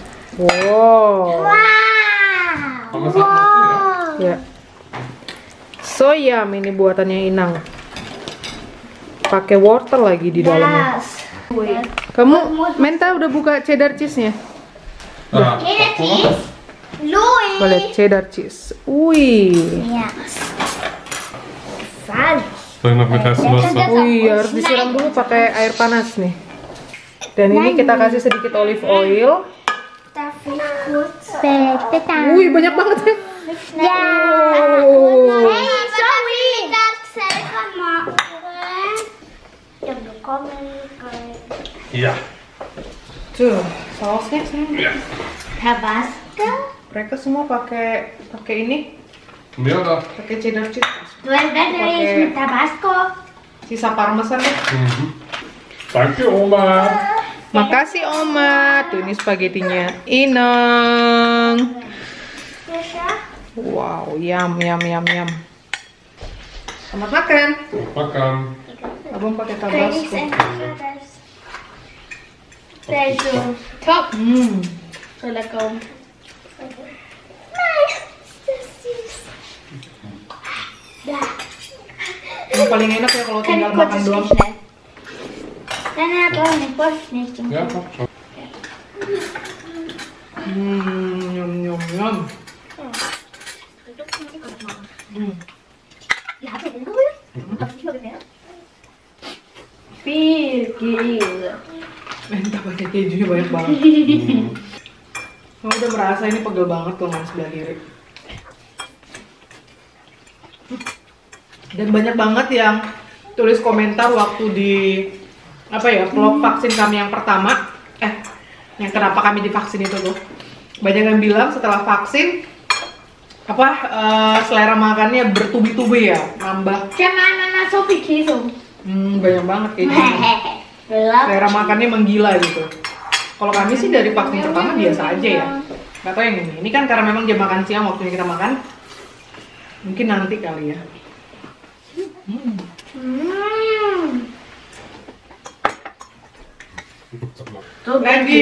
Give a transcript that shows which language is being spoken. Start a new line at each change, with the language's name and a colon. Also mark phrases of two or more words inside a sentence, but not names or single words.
Indonesian: Wow. Ya. Soyam ini buatannya Inang. Pakai wortel lagi di dalamnya. Kamu, Menta udah buka
English: cheddar cheese-
Indonesian: nya?
English: Cheddar cheese. Louis.
Indonesian: Boleh
English: cheddar cheese.
Indonesian: Wih.
English: Yes.
German: Salz. Soll ich noch mit heißem Wasser?
Indonesian: Wih, harus disiram dulu pakai air panas nih. Dan ini kita kasih sedikit
English: olive oil.
German: Darf ich kurz? Bitte.
Indonesian: Wih, banyak banget ya.
German: Ja. Oh. Hey, sorry. Das selber machen. Ja, bekommen. Ja.
Indonesian: Tuh, sausnya sayang. Tabasco. Mereka semua pakai ini,
German: Mehr oder?
Indonesian: pakai
English: cheddar cheese.
German: Du entweder mit Tabasco.
Indonesian: Sisa parmesan deh.
German: Danke, Oma.
Indonesian: Makasih Oma. Tuh ini spaghettinya Inang. Wow, yum yum yum yum. Selamat makan. Makan. Abang pakai tabasco.
German: Top. Hmm. So lecker.
Indonesian: Yang paling enak ya kalau tinggal makan doang.
German: Dann aber nicht Wurst nicht. Ja, komm schon. Yum yum yum. Viel gila.
Indonesian: Menta pakai kejunya banyak banget. Kamu udah merasa ini pegel banget lengan sebelah kiri. Dan banyak banget yang tulis komentar waktu di vlog vaksin kami yang pertama, yang kenapa kami divaksin itu tuh. Banyak yang bilang setelah vaksin selera makannya bertubi-tubi ya, nambah.
German: Jangan so viel Käse.
Indonesian: Banyak banget kayaknya. Selera makannya menggila gitu. Kalau kami sih dari vaksin pertama biasa aja ya. Gak tau yang ini. Ini kan karena memang jam makan siang waktunya kita makan. Mungkin nanti kali ya. Lagi.